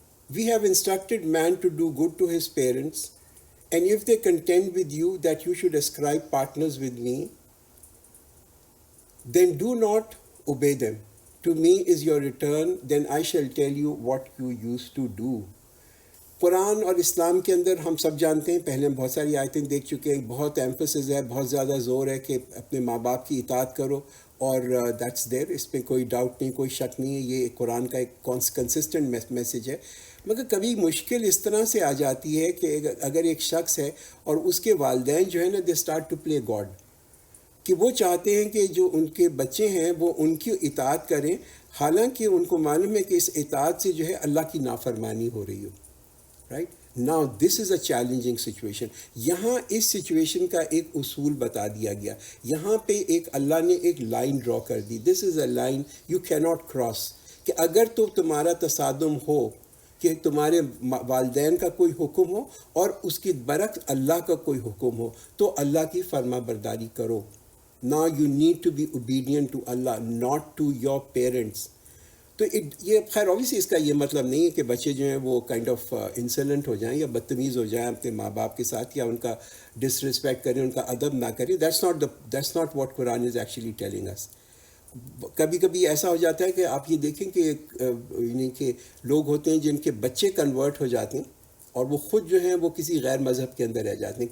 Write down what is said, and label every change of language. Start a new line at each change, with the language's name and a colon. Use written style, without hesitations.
English: We have instructed man to do good to his parents, and if they contend with you that you should ascribe partners with me, then do not obey them. To me is your return, then I shall tell you what you used to do.
Urdu: قرآن اور اسلام کے اندر ہم سب جانتے ہیں، پہلے ہم بہت ساری آیتیں دیکھ چکے ہیں، بہت ایمفسس ہے، بہت زیادہ زور ہے کہ اپنے ماں باپ کی اطاعت کرو، اور
English: that's there,
Urdu: اس پہ کوئی ڈاؤٹ نہیں، کوئی شک نہیں ہے، یہ قرآن کا ایک کنسسٹنٹ میسیج ہے. مگر کبھی مشکل اس طرح سے آ جاتی ہے کہ اگر ایک شخص ہے اور اس کے والدین جو ہے نا،
English: they start to play God,
Urdu: کہ وہ چاہتے ہیں کہ جو ان کے بچے ہیں وہ ان کی اطاعت کریں، حالانکہ ان کو معلوم ہے کہ اس اطاعت سے جو ہے اللہ کی نافرمانی ہو رہی ہو.
English: Right now this is a challenging situation.
Urdu: یہاں اس سچویشن کا ایک اصول بتا دیا گیا. یہاں پہ ایک اللہ نے ایک لائن ڈرا کر دی.
English: this is a line you کی not cross,
Urdu: کہ اگر تو تمہارا تصادم ہو کہ تمہارے والدین کا کوئی حکم ہو اور اس کی برعکس اللہ کا کوئی حکم ہو، تو اللہ کی فرما برداری کرو.
English: Now you need to be obedient to Allah, not to your parents.
Urdu: تو یہ خیر اوبیسلی اس کا یہ مطلب نہیں ہے کہ بچے جو ہیں وہ
English: kind of
Urdu: انسلنٹ ہو جائیں یا بدتمیز ہو جائیں اپنے ماں باپ کے ساتھ، یا ان کا ڈس رسپیکٹ کریں، ان کا ادب نہ کریں.
English: That's not what Quran is actually telling us.
Urdu: کبھی کبھی ایسا ہو جاتا ہے کہ آپ یہ دیکھیں کہ یعنی کہ لوگ ہوتے ہیں جن کے بچے کنورٹ ہو جاتے ہیں اور وہ خود جو ہیں وہ کسی غیر مذہب کے اندر رہ جاتے ہیں.